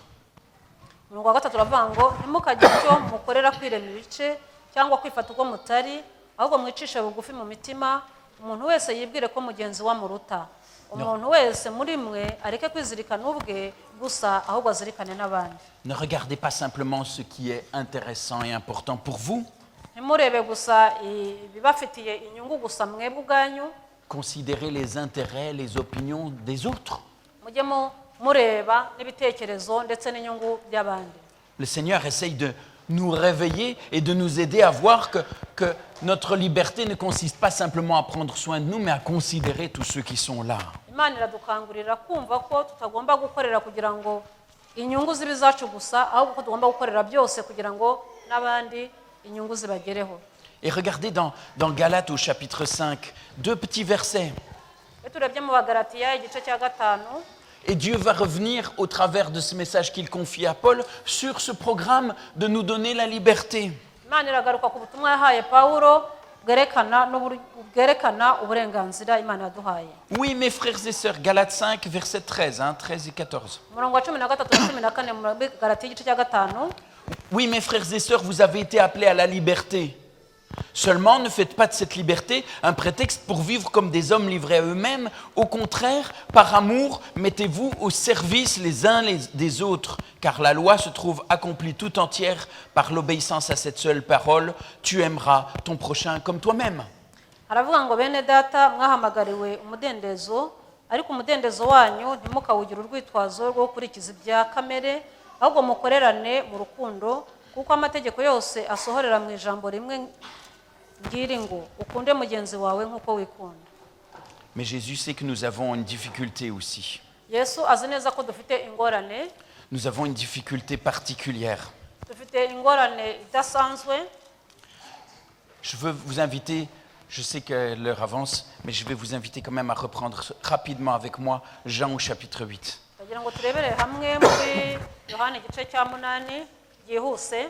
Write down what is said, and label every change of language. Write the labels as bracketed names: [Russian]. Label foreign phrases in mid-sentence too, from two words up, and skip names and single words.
[Kinyarwanda] umurongo wa gatatu uravuga ngo ntimukagire icyo mukorera kwirema ibice cyangwa kwifata uko mutari ahubwo mwicishe bugufi mu mitima umuntu wese yibwire ko mugenzi we amuruta umuntu wese muri mwe areke kwizirikana ubwe gusa ahubwo azirikane n'abandi. [French] Ne regardez pas simplement ce qui est intéressant et important pour vous. [Kinyarwanda] ntimurebe gusa ibibafitiye inyungu gusa mwebwe ubwanyu. [French] Considérez les intérêts, les opinions des autres. [Kinyarwanda] mujye mureba n'ibitekerezo ndetse n'inyungu by'abandi. [French] Le Seigneur essaye de nous réveiller et de nous aider à voir que notre liberté ne consiste pas simplement à prendre soin de nous, mais à considérer tous ceux qui sont là. [Kinyarwanda] Imana iradukangurira kumva ko tutagomba gukorera kugira ngo inyungu zibe zacu gusa ahubwo ko tugomba gukorera byose kugira ngo n'abandi inyungu zibagereho. [French] Et regardez dans Galates au chapitre 5, 2 petits versets. [Kinyarwanda] Iyo turebye mu Bagalatiya igice cya 5, [French] et Dieu va revenir au travers de ce message qu'il confie à Paul sur ce programme de nous donner la liberté. [Kinyarwanda] Imana iragaruka ku butumwa yahaye Pawulo bwerekana uburenganzira Imana yaduhaye. [French] Oui, mes frères et sœurs, Galates 5, versets 13, 13 et 14. [Kinyarwanda] Umurongo wa 13 na 14 mu Bagalatiya igice cya 5. [French] Oui, mes frères et sœurs, vous avez été appelés à la liberté. Seulement, ne faites pas de cette liberté un prétexte pour vivre comme des hommes livrés à eux-mêmes. Au contraire, par amour, mettez-vous au service les uns des autres, car la loi se trouve accomplie tout entière par l'obéissance à cette seule parole. Tu aimeras ton prochain comme toi-même. [Kinyarwanda] Aravuga ngo bene data mwahamagariwe umudendezo ariko umudendezo wanyu ntimukawugira urwitwazo rwo gukurikiza ibya kamere ahubwo mukorerane mu rukundo kuko amategeko yose asohorera mu ijambo rimwe ngiri ngo ukunde mugenzi wawe nk'uko wikunda. [French] Mais Jésus sait que nous avons une difficulté aussi. [Kinyarwanda] Yesu azi neza ko dufite ingorane. [French] Nous avons une difficulté particulière. [Kinyarwanda] Dufite ingorane idasanzwe. [French] Je veux vous inviter, je sais que l'heure avance, mais je vais vous inviter quand même à reprendre rapidement avec moi Jean au chapitre 8. [Kinyarwanda] Kugira ngo turebere hamwe muri Yohana igice cya 8 yihuse.